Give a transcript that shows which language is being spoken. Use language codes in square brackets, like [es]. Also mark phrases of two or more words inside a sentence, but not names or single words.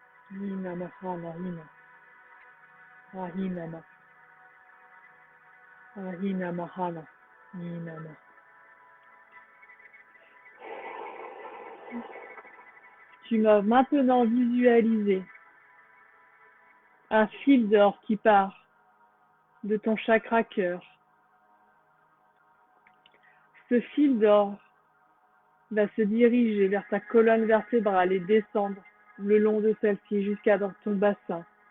[ty] Hina mahana hina. Ahina ma. Ahina mahana. Hina ma. [fr] Tu vas maintenant visualiser un fil d'or qui part de ton chakra cœur. Ce fil d'or va se diriger vers ta colonne vertébrale et descendre le long de celle-ci jusqu'à dans ton bassin.